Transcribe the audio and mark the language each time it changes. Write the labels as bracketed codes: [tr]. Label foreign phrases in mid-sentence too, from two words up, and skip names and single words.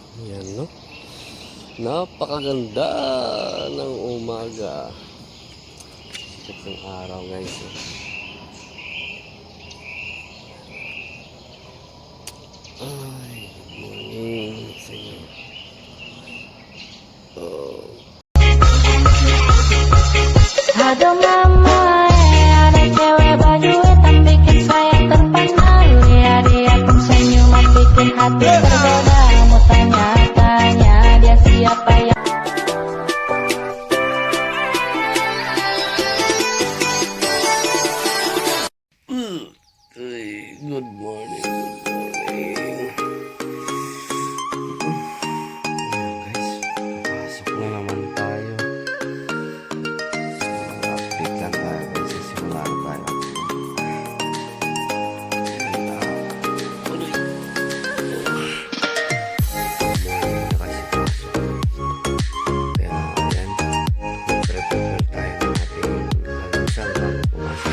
[tl] Yan, no? Napakaganda ng umaga. Sikat ng araw, guys. Ay, [en] good morning [tl] sa inyo. Oh. [id] Aduh mama, ada cewek baju hitam bikin saya terpana. Lihat dia pun senyuman bikin hati tergoda. Mau tanya-tanya dia siapa yang Ay, [en] good morning. Good morning. [tl] Guys, pasok na naman tayo. Update lang tayo guys. Sisimula na tayo. Kaya ayan, prepare tayo ng ating almusal bago pumasok.